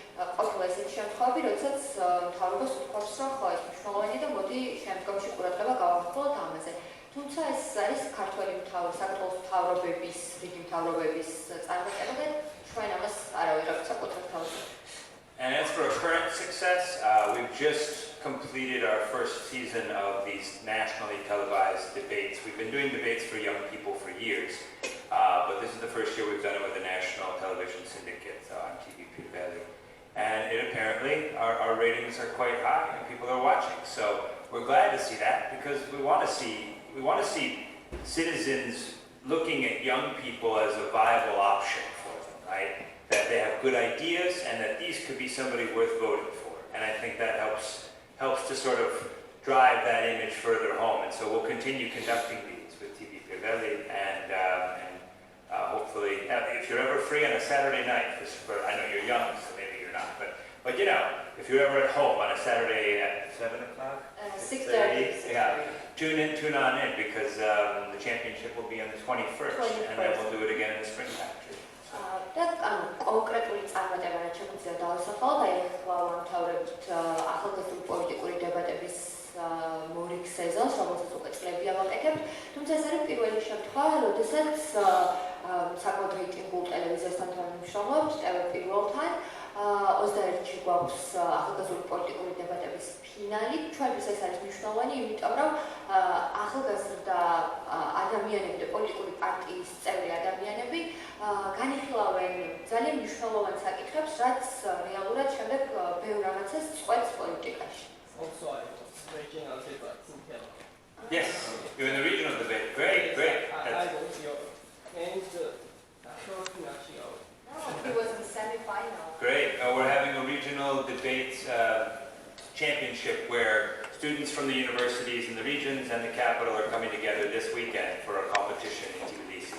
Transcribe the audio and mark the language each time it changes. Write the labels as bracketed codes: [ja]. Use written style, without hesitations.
[ka] ყოფილა ესეთი შემთხვევები როდესაც მთავრობას უთქვამს რომ ხო ეს მნიშვნელოვანია და მოდი შემდგომში ყურადღება გავახსოვოთ ამაზე თუმცა ეს არის საქართველოს მთავრობების რიგი მთავრობების წარმატება და ჩვენ ამას არავიღებთ საკუთარ თავზე. [en] And as for our current success, we've just completed our first season of these nationally televised debates. We've been doing debates for young people for years, but this is the first year we've done it with a national television syndicate on DiPirro. And apparently our ratings are quite high and people are watching. So we're glad to see that because we want to see citizens looking at young people as a viable option for them, right? That they have good ideas and that these could be somebody worth voting for. And I think that helps to sort of drive that image further home. And so we'll continue conducting these with DiPirro and hopefully, if you're ever free on a Saturday night, I know you're young, so maybe you're not, but you know, if you're ever at home on a Saturday at 7 o'clock? 6:30. Yeah, tune on in because the championship will be on the 21st and then we'll do it again in the springtime too. [ka] და კონკრეტული წარმატება რაც შეგვიძლია დავასახელოთ, აი ახლა ვამთავრებთ ახალგაზრდული პოლიტიკური დებატების მორიგ სეზონს, რომელსაც უკვე წლებია ვაკეთებთ. თუმცა ეს არის პირველი შემთხვევა, როდესაც საკმაოდ რეიტინგულ ტელევიზიასთან თანამშრომლობთ, TV პირველთან. 21-ში გვაქვს ახალგაზრდული პოლიტიკური დებატების ფინალი. ჩვენთვის ეს არის მნიშვნელოვანი, იმიტომ რომ ახალგაზრდა ადამიანები და პოლიტიკური პარტიის წევრი ადამიანები განიხილავენ ძალიან მნიშვნელოვან საკითხებს, რაც რეალურად შემდეგ ბევრ რაღაცას წყვეტს პოლიტიკაში. [en] Also, I was regional debates in Jelec. Yes, you're in the regional debate. Great. I was your and short national. He was in the semi-final. Great. We're having a regional debates championship where students from the universities in the regions and the capital are coming together this weekend for a competition in Tbilisi.